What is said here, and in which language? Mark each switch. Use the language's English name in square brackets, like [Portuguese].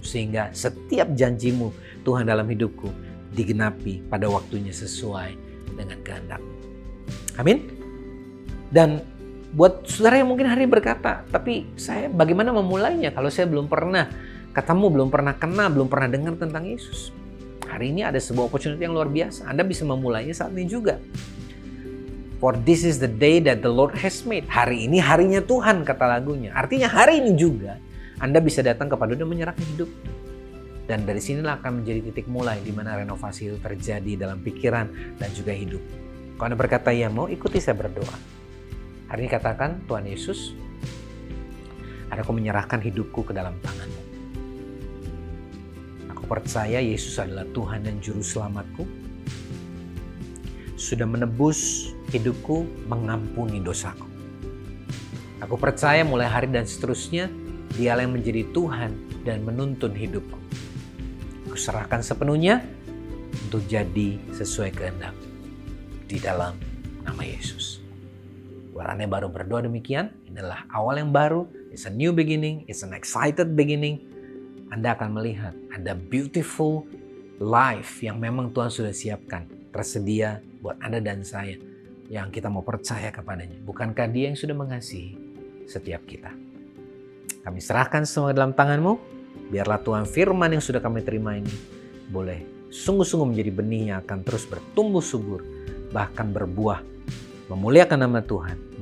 [Indonesian] Sehingga setiap janji-Mu Tuhan dalam hidupku digenapi pada waktunya sesuai dengan kehendak-Mu. Amin. Dan buat saudara yang mungkin hari ini berkata, tapi saya bagaimana memulainya kalau saya belum pernah ketemu, belum pernah kenal, belum pernah dengar tentang Yesus. Hari ini ada sebuah opportunity yang luar biasa. Anda bisa memulainya saat ini juga. [English] For this is the day that the Lord has made. [Indonesian] Hari ini harinya Tuhan, kata lagunya. Artinya hari ini juga Anda bisa datang kepada Dia dan menyerahkan hidup. Dan dari sinilah akan menjadi titik mulai di mana renovasi itu terjadi dalam pikiran dan juga hidup. Kalau Anda berkata ya mau, ikuti saya berdoa. Hari ini katakan, Tuhan Yesus, aku menyerahkan hidupku ke dalam tangan-Mu. Aku percaya Yesus adalah Tuhan dan Juru Selamatku. Sudah menebus hidupku, mengampuni dosaku. Aku percaya mulai hari dan seterusnya, Dialah yang menjadi Tuhan dan menuntun hidupku. Aku serahkan sepenuhnya untuk jadi sesuai kehendak di dalam nama Yesus. Buat Anda yang baru berdoa demikian, inilah awal yang baru. [English] It's a new beginning, it's an excited beginning. [Indonesian] Anda akan melihat ada [English] beautiful life [Indonesian] yang memang Tuhan sudah siapkan, tersedia buat Anda dan saya yang kita mau percaya kepadanya. Bukankah Dia yang sudah mengasihi setiap kita? Kami serahkan semua dalam tangan-Mu. Biarlah Tuhan firman yang sudah kami terima ini boleh sungguh-sungguh menjadi benih yang akan terus bertumbuh subur, bahkan berbuah, memuliakan nama Tuhan.